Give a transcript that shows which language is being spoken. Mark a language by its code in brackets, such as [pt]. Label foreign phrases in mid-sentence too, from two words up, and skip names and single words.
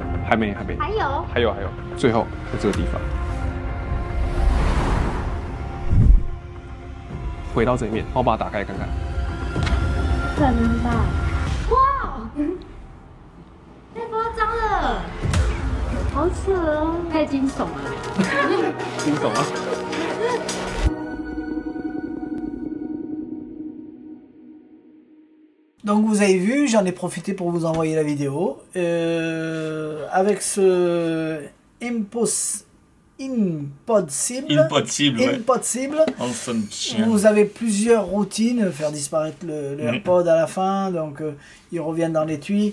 [zh] 还没，还有，最后在这个地方，回到这里面，我把它打开看看。很大，哇，太夸张了，好扯哦，太惊悚了，惊悚啊！ [fr] Donc vous avez vu, j'en ai profité pour vous envoyer la vidéo. Avec ce Impossible, vous avez plusieurs routines, faire disparaître le AirPod à la fin, donc ils reviennent dans l'étui.